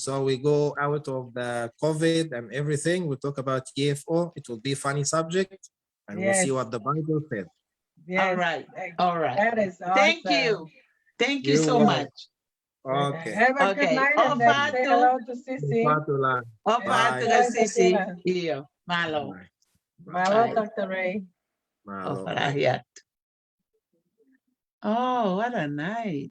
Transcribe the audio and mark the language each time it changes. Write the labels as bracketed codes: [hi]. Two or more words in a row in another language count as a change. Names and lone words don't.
[en] So we go out of the COVID and everything. We talk about UFO. It will be a funny subject, and we'll see Yes. what the Bible said. Yes. All right. All right. That is awesome. Thank you. Thank you You're so welcome. much. Okay. Have a good Okay. night and then say Ofatu. hello to Sissy. Patula. Ofatu Bye. ka sisi. Bye. [to] Iyo. Malo. [en] Bye. Malo, Bye. Dr. Ray. Malo. Ofarahiat. Oh, what a night.